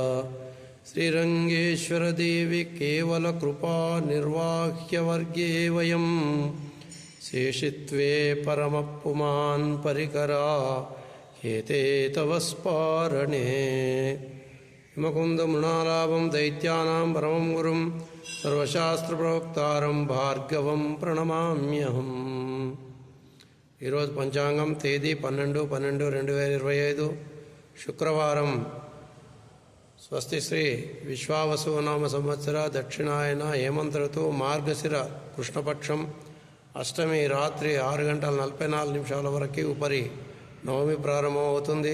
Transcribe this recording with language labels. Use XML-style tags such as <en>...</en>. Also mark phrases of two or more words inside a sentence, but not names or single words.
<sa>श्रीरङ्गेश्वरदेवी केवलकृपा निर्वाह्यवर्गे वयं शेषित्वे परमपुमान् परिकरा हेते तव स्पारणे। हिमकुन्दमृणालाभं दैत्यानां परमं गुरुं सर्वशास्त्रप्रोक्तारं भार्गवं प्रणमाम्यहम्।</sa> <te>ఈరోజు పంచాంగం తేదీ 12/12/2025 శుక్రవారం. స్వస్తి శ్రీ విశ్వావసునామ సంవత్సర దక్షిణాయన హేమంత ఋతువు మార్గశిర కృష్ణపక్షం అష్టమి రాత్రి 6:44 వరకు ఉపరి నవమి ప్రారంభమవుతుంది.</te>